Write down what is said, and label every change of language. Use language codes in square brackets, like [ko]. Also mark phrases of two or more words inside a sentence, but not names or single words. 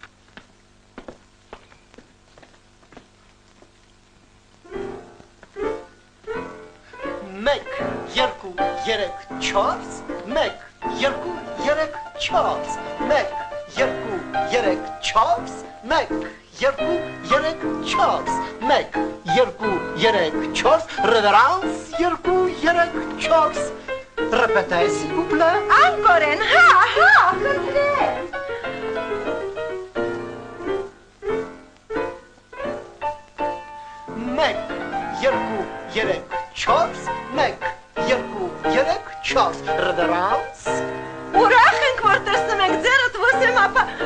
[hy] Մեկ, երկու, երեք, չորս, մեկ, երկու, երեք, չորս, մեկ, երկու, երեք, չորս, մեկ, երկու, երեք, չորս, մեկ, երկու, երեք, չորս, ռևերանս, երկու, երեք, չորս, [fr] Repetez, s'il vous plaît. Encore un ha, [hy] խնդրեմ։ Մեկ, երկու, երեք, չորս, մեկ, երկու, երեք, չորս, ռևերանս։ Ուրախ ենք, որ տեսնում ենք ձերդ ոսեմ ապա։